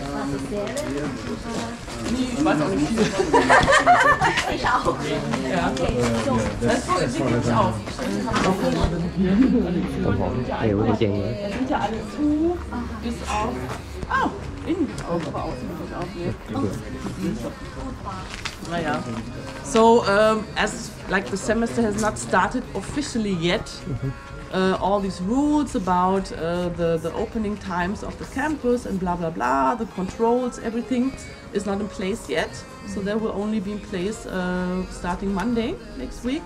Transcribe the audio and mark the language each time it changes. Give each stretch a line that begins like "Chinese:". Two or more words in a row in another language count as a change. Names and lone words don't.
German: Nee, ich weiß auch nicht viel. Ich auch. Ja. Das sieht nicht aus. Hiểu thì chừng nữa. Sind ja alle zu, bis auf. Oh, innen bis auf, aber außen bis auf. Naja.
English: So, as like the semester has not started officially yet, all these rules about the opening times of the campus and blah blah blah, the controls, everything is not in place yet. So that will only be in place starting Monday next week.